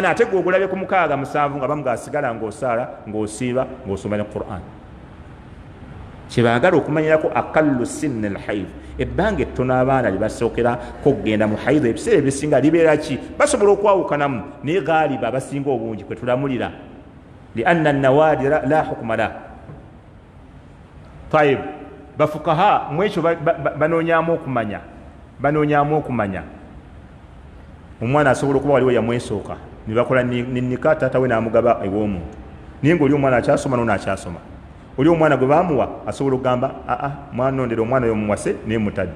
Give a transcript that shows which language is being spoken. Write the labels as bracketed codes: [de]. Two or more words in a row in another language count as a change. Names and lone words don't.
[lg] Ate gwe ogulabe ku 6 7 nga bamuga asigala ng'osaala ng'osiiba ng'osoma ne Qur'an. Kyebaagala okumanyirako [ar] أقل سن الحيض, [lg] ebbanga ettono abaana lye basookerako okugenda mu haidhu ebiseera ebisinga libeera ki? Basobola okwawukanamu naye gaaliba abasinga obungi kwe tulamulira [ar] لأن نوادر لا حكم لا. [lg] Tayib, bafukaha mu ekyo banoonyaamu okumanya omwana asobola okuba waliwo yamwesooka ne bakola ninika taata we n'amugaba ew'omuntu, naye ng'oli omwana akyasoma n'ono akyasoma. Oli omwana gwe baamuwa asobola okugamba mwanondera omwana oyo muwase naye mutadde.